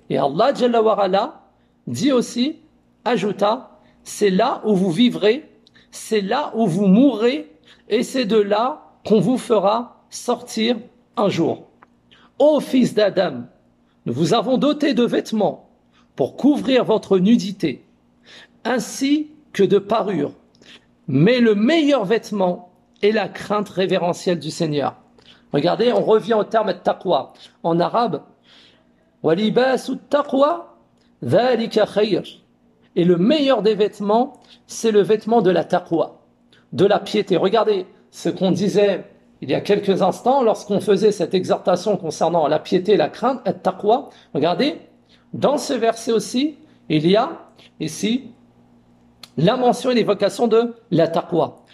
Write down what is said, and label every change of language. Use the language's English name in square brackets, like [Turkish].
[French] Et Allah Jalla wa Ala dit aussi, ajouta, c'est là où vous vivrez, c'est là où vous mourrez, et c'est de là qu'on vous fera sortir un jour. Ô fils d'Adam, nous vous avons doté de vêtements pour couvrir votre nudité, ainsi que de parures. Mais le meilleur vêtement est la crainte révérentielle du Seigneur. Regardez, on revient au terme de taqwa. En arabe, [Arabic] وَلِبَاسُ التَّقْوَى ذَلِكَ خَيْرٌ. [French] Et le meilleur des vêtements, c'est le vêtement de la taqwa, de la piété. Regardez ce qu'on disait il y a quelques instants lorsqu'on faisait cette exhortation concernant la piété, la crainte, et taqwa. Regardez, dans ce verset aussi, il y a ici la mention et l'évocation de la taqwa.